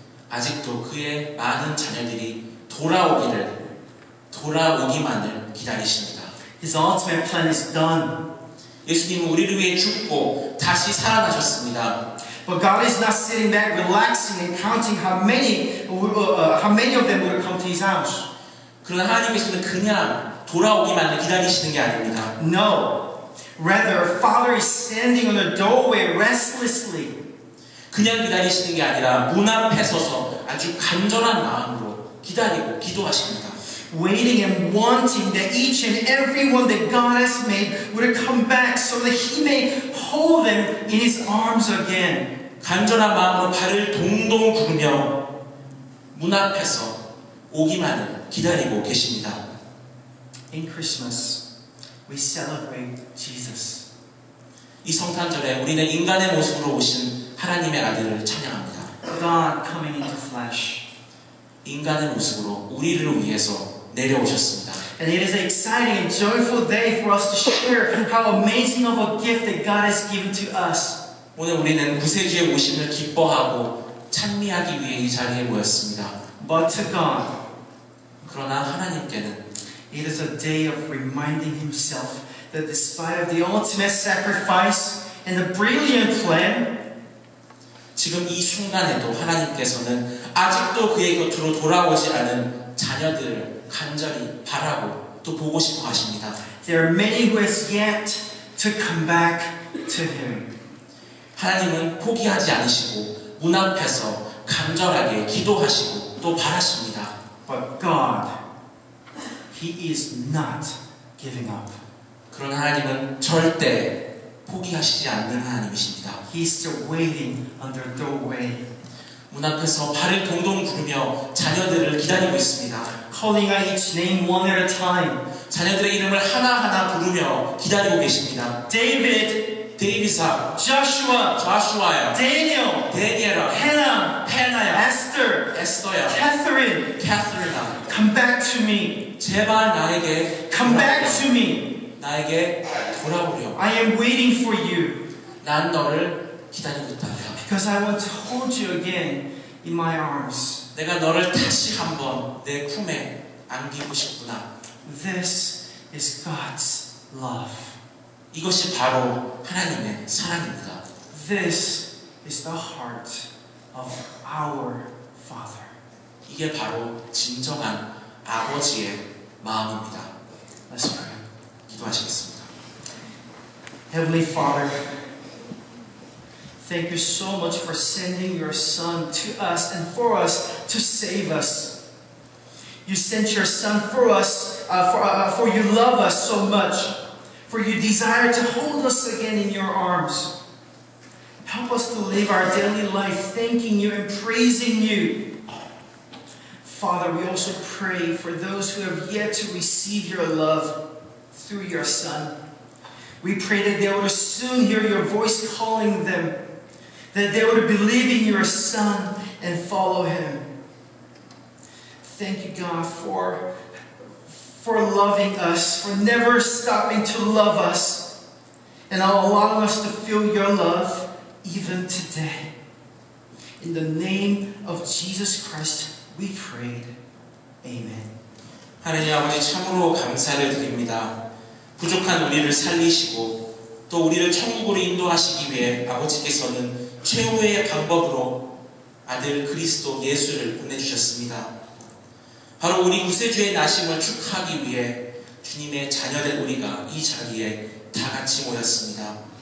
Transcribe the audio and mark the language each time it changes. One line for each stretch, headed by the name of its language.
Korean: 아직도 그의 많은 자녀들이 돌아오기만을 기다리십니다.
English: His ultimate plan is done.
Korean: 예수님은 우리를 위해 죽고 다시 살아나셨습니다.
English: But God is not sitting back, relaxing, and counting how many of them would come to His house.
Korean: 그러나 하나님께서는 그냥 돌아오기만을 기다리시는 게 아닙니다.
English: No. Rather, Father is standing on the doorway restlessly.
Korean: 그냥 기다리시는 게 아니라 문 앞에 서서 아주 간절한 마음으로 기다리고 기도하십니다.
English: Waiting and wanting that each and every one that God has made would come back so that He may hold them in His arms again.
Korean: 간절한 마음으로 발을 동동 구르며 문 앞에서 오기만을 기다리고 계십니다.
English: In Christmas, we celebrate Jesus.
Korean: 이 성탄절에 우리는 인간의 모습으로 오신 하나님의 아들을 찬양합니다.
English: God coming into flesh.
Korean: 인간의 모습으로 우리를 위해서 내려오셨습니다.
English: And it is an exciting and joyful day for us to share how amazing of a gift that God has given to us.
Korean: 오늘 우리는 구세주의 오심을 기뻐하고 찬미하기 위해 이 자리에 모였습니다.
English: But to God,
Korean: 그러나 하나님께는
English: it is a day of reminding Himself that despite of the ultimate sacrifice and the brilliant plan,
Korean: 지금 이 순간에도 하나님께서는 아직도 그의 곁으로 돌아오지 않은 자녀들을 간절히 바라고 또 보고 싶어 하십니다.
English: there are many who has yet to come back to Him.
Korean: 하나님은 포기하지 않으시고 문 앞에서 간절하게 기도하시고 또 바라십니다.
English: But God, He is not giving up.
Korean: 그러나 하나님은 절대 포기하시지 않는 하나님이십니다.
English: He's still waiting on their doorway,
Korean: 문 앞에서 발을 동동 구르며 자녀들을 기다리고 있습니다.
English: calling out each name one at a time.
Korean: 자녀들의 이름을 하나하나 부르며 기다리고 계십니다.
English: David,
Korean: 데이비사,
English: Joshua,
Korean: 조슈아야,
English: Daniel,
Korean: 데니엘아,
English: Hannah,
Korean: 헤나야,
English: Esther,
Korean: 에스더야,
English: Catherine,
Korean: 캐서린아,
English: come back to me.
Korean: 제발 나에게
English: Come back
Korean: 돌아오렴.
English: to me.
Korean: 나에게 돌아오렴.
English: I am waiting for you
Korean: 난 너를 기다리고 있다.
English: because I want to hold you again in my arms.
Korean: 내가 너를 다시 한번 내 품에 안기고 싶구나.
English: This is God's love.
Korean: 이것이 바로 하나님의 사랑입니다.
English: This is the heart of our Father.
Korean: 이게 바로 진정한 아버지의 마음입니다.
English: Let's pray.
Korean: 기도하시겠습니다.
English: Heavenly Father, thank you so much for sending your Son to us and for us to save us. You sent your Son for us, for you love us so much, for you desire to hold us again in your arms. Help us to live our daily life thanking you and praising you. Father, we also pray for those who have yet to receive your love through your Son. We pray that they would soon hear your voice calling them, that they would believe in your Son and follow Him. Thank you, God, for loving us, for never stopping to love us, and allowing us to feel your love even today. In the name of Jesus Christ, we prayed. Amen.
Korean: 하나님 아버지 참으로 감사를 드립니다. 부족한 우리를 살리시고 또 우리를 천국으로 인도하시기 위해 아버지께서는 최후의 방법으로 아들 그리스도 예수를 보내주셨습니다. 바로 우리 구세주의 나심을 축하하기 위해 주님의 자녀된 우리가 이 자리에 다 같이 모였습니다.